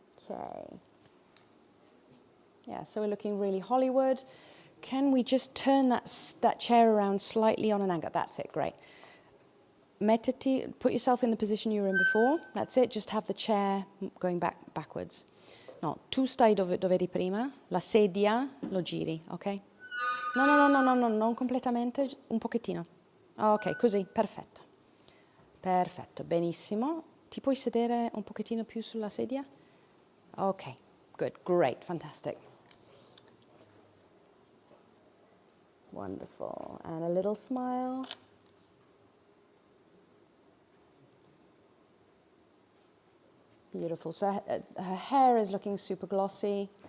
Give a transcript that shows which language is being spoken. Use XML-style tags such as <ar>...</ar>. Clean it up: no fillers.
<en>Okay. Yeah, so we're looking really Hollywood. Can we just turn that chair around slightly on an angle? That's it, great.</en> <it>Mettiti,</it> <en>put yourself in the position you were in before. That's it, just have the chair going backwards.</en> <it>No, tu stai dove eri prima, la sedia lo giri, ok? No, non completamente, un pochettino. Ok, così, perfetto. Perfetto, benissimo. Ti puoi sedere un pochettino più sulla sedia?</it> <en>Ok, good, great, fantastic. Wonderful, and a little smile. Beautiful, so her hair is looking super glossy.</en>